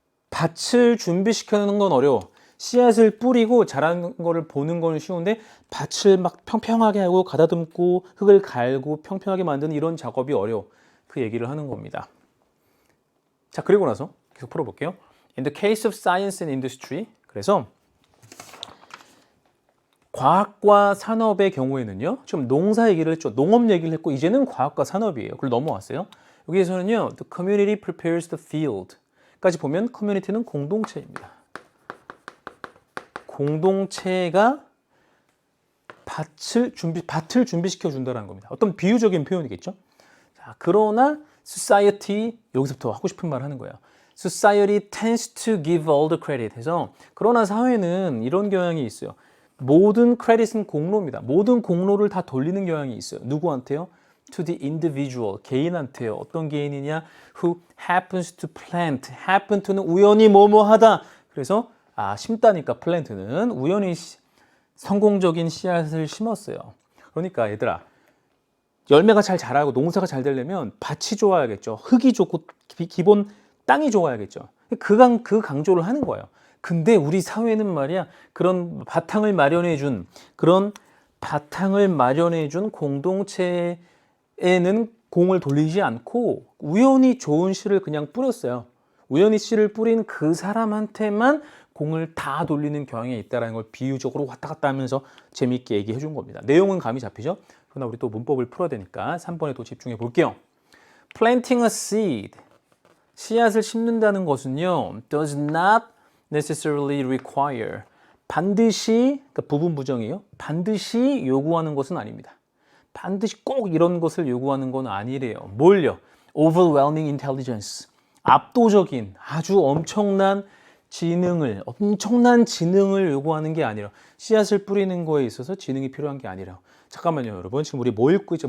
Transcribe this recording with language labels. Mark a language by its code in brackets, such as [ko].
[ko] 밭을 준비시키는 건 어려워. 씨앗을 뿌리고 자라는 거를 보는 건 쉬운데 밭을 막 평평하게 하고 가다듬고 흙을 갈고 평평하게 만드는 이런 작업이 어려워. 그 얘기를 하는 겁니다. 자, 그리고 나서 계속 풀어볼게요. [en] In the case of science and industry. [ko] 그래서 과학과 산업의 경우에는요. 지금 농사 얘기를 했죠. 농업 얘기를 했고 이제는 과학과 산업이에요. 그걸 넘어왔어요. 여기에서는요. [en] The community prepares the field. [ko] 까지 보면 커뮤니티는 공동체입니다. 공동체가 밭을 준비시켜 준다는 겁니다. 어떤 비유적인 표현이겠죠. 자, 그러나 society 여기서부터 하고 싶은 말 하는 거예요. [en] Society tends to give all the credit [ko] 해서 그러나 사회는 이런 경향이 있어요. 모든 크레딧은 공로입니다. 모든 공로를 다 돌리는 경향이 있어요. 누구한테요? [en] To the individual, [ko] 개인한테요. 어떤 개인이냐? [en] Who happens to plant. [ko] happen to는 우연히 뭐뭐하다. 그래서 심다니까 plant는 우연히 성공적인 씨앗을 심었어요. 그러니까 얘들아, 열매가 잘 자라고 농사가 잘 되려면 밭이 좋아야겠죠. 흙이 좋고 기본 땅이 좋아야겠죠. 그 강조를 하는 거예요. 근데 우리 사회는 말이야 그런 바탕을 마련해 준 그런 바탕을 마련해 준 공동체에는 공을 돌리지 않고 우연히 좋은 씨를 그냥 뿌렸어요. 우연히 씨를 뿌린 그 사람한테만 공을 다 돌리는 경향이 있다는 걸 비유적으로 왔다 갔다 하면서 재미있게 얘기해 준 겁니다. 내용은 감이 잡히죠? 그러나 우리 또 문법을 풀어야 되니까 3번에 또 집중해 볼게요. [en] Planting a seed. [ko] 씨앗을 심는다는 것은요. [en] does not necessarily require. [ko] 반드시, 그러니까 부분 부정이에요. 반드시 요구하는 것은 아닙니다. 반드시 꼭 이런 것을 요구하는 건 아니래요. 뭘요? [en] Overwhelming intelligence. [ko] 압도적인 아주 엄청난 지능을 요구하는 게 아니라 씨앗을 뿌리는 거에 있어서 지능이 필요한 게 아니라. 잠깐만요, 여러분. 지금 우리 뭐 읽고 있죠?